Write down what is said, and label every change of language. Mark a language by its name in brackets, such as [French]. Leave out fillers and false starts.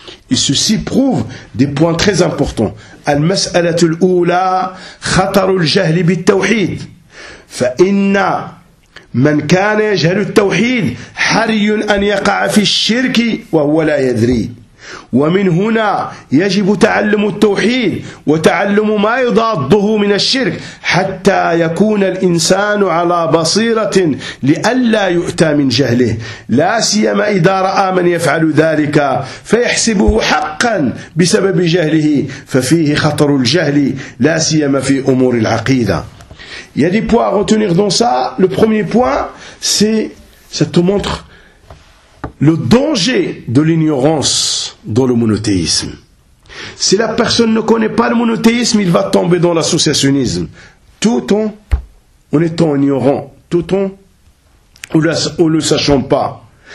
[French] Et ceci prouve des points très importants. [Arabic] Al-mas'alatu l'oula, khataru l'jahli bit-tawhid. Fa'inna من كان يجهل التوحيد حري أن يقع في الشرك وهو لا يدري ومن هنا يجب تعلم التوحيد وتعلم ما يضاده من الشرك حتى يكون الإنسان على بصيرة لئلا يؤتى من جهله لا سيما إذا رأى من يفعل ذلك فيحسبه حقا بسبب جهله ففيه خطر الجهل لا سيما في أمور العقيدة. [French] Il y a des points à retenir dans ça. Le premier point, c'est, ça te montre le danger de l'ignorance dans le monothéisme. Si la personne ne connaît pas le monothéisme, il va tomber dans l'associationnisme. Tout en étant ignorant, tout en ne le sachant pas.